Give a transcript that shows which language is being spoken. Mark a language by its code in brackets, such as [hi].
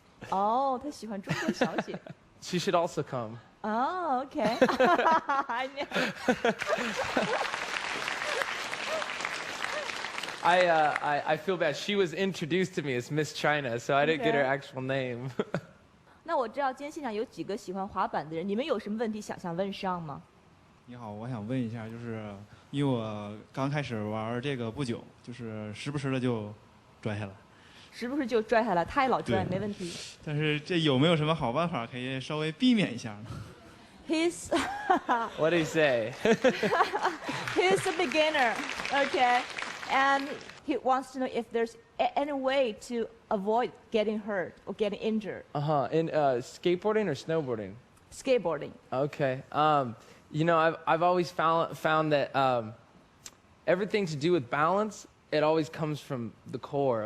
[zh] Oh, 她喜欢中国小姐。 [en] She should also come. Oh, okay. I know. I feel bad. She was introduced to me as Miss China, so I didn't get her actual name. [zh] 那我知道今天现场有几个喜欢滑板的人，你们有什么问题想问上吗？你好，我想问一下，就是因为我刚开始玩这个不久，就是时不时的就拽下来，时不时就拽下来，他也老拽，没问题。但是这有没有什么好办法可以稍微避免一下呢？ [en] He's What do you say? He's a beginner, okay, and he wants to know if there's any way to avoid getting hurt or getting injured. In skateboarding or snowboarding? Skateboarding. Okay. You know, I've always found that everything to do with balance, it always comes from the core.